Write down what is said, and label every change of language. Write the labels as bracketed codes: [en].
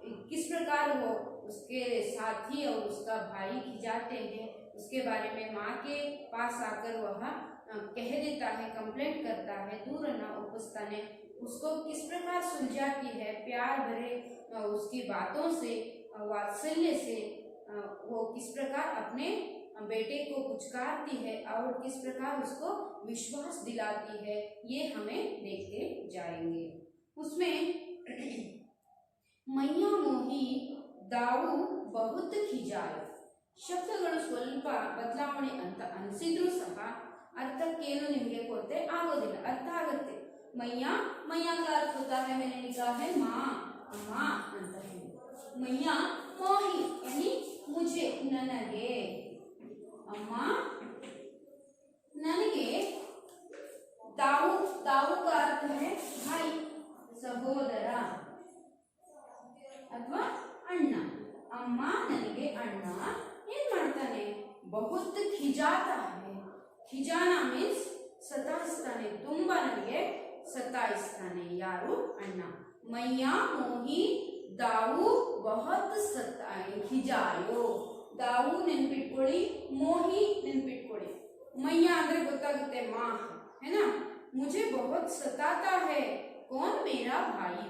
[hi] किस प्रकार वो उसके साथी और उसका भाई खिजाते हैं उसके बारे में माँ के पास आकर वह कह देता है, कंप्लेंट करता है, दूर न उपस्थाने उसको किस प्रकार सुलझाती है, प्यार भरे उसकी बातों से वात्सल्य से वो किस प्रकार अपने बेटे को पुचकारती है और किस प्रकार उसको विश्वास दिलाती है, ये हमें देखते जाएंगे। उसमें मैया मोही दाऊ बहुत खिजायो [kn] ಶಬ್ದಗಳು ಸ್ವಲ್ಪ ಬದಲಾವಣೆ ಅಂತ ಅನಿಸಿದ್ರು ಸಹ ಅರ್ಥಕ್ಕೇನು ನಿಮಗೆ ಕೊರತೆ ಆಗೋದಿಲ್ಲ, ಅರ್ಥ ಆಗುತ್ತೆ। [hi] मैया का अर्थ होता है, मैंने लिखा है माँ अम्मा [kn] ಅಂತ ಹೇಳಿ। [hi] मैया मोही यानी मुझे ನನಗೆ, अम्मा ನನಗೆ, दाऊ का अर्थ है भाई सहोदर अथवा अण्ಣ। [kn] अम्मा ನನಗೆ ಅಣ್ಣ ಏನ್ ಮಾಡ್ತಾನೆ, [hi] बहुत खिजाता है, खिजाना मीन्स [kn] ಸತಾಯಿಸ್ತಾನೆ, ತುಂಬಾ ನನಗೆ ಸತಾಯಿಸ್ತಾನೆ, ಯಾರು ಅಣ್ಣ। [hi] मैया मोही दाऊ बहुत खिजायो, दाऊ ನೆನ್ಪಿಟ್ಕೊಳ್ಳಿ, मोही ನೆನ್ಪಿಟ್ಕೊಳ್ಳಿ। मैया [kn] ಅಂದ್ರೆ ಗೊತ್ತಾಗುತ್ತೆ ಮಾ [hi] है ना। मुझे बहुत सताता है, कौन, मेरा भाई।